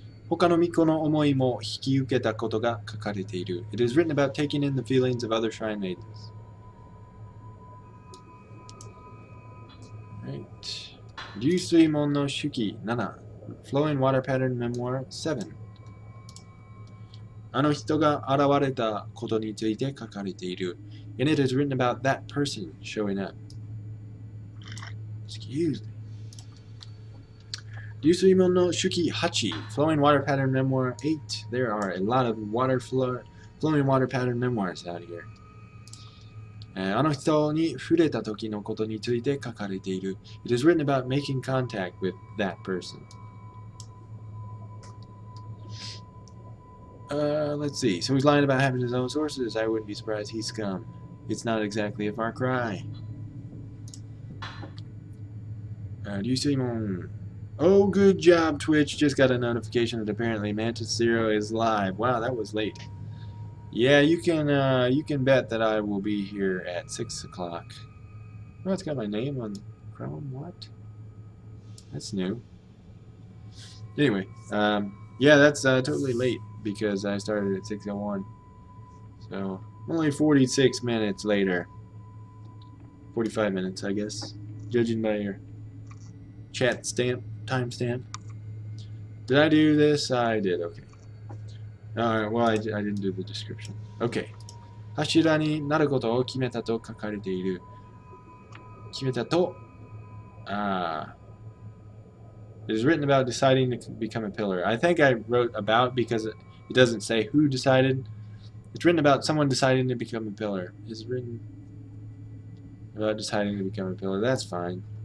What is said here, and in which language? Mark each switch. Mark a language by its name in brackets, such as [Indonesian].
[Japanese] 他の巫女の思いも引き受けたことが書かれている。 [English] It is written about taking in the feelings of other shrine maidens. Right. Ryusui no Shuki 7. Flowing Water Pattern Memoir 7. [Japanese] あの人が現れたことについて書かれている。 [English] And it is written about that person showing up. Excuse me. Ryusui no Shuki 8. Flowing Water Pattern Memoir 8. There are a lot of flowing water pattern memoirs out here. [Japanese] あの人に触れた時のことについて書かれている。 [English] It is written about making contact with that person. Let's see. So he's lying about having his own sources. I wouldn't be surprised he's scum. It's not exactly a far cry. Do you see Mon? Oh, good job, Twitch. Just got a notification that apparently Mantis Zero is live. Wow, that was late. Yeah, you can bet that I will be here at 6 o'clock. Oh, it's got my name on Chrome. What? That's new. Anyway, yeah, that's totally late because I started at 6:01. So only 46 minutes later. 45 minutes, I guess, judging by your chat stamp, timestamp. Did I do this? I did, okay. Alright, well, I didn't do the description. Okay. [Japanese] 柱になることを決めたと書かれている。決めたと、 [English] it is written about deciding to become a pillar. I think I wrote about because it doesn't say who decided. It's written about someone deciding to become a pillar. It's written about deciding to become a pillar. That's fine.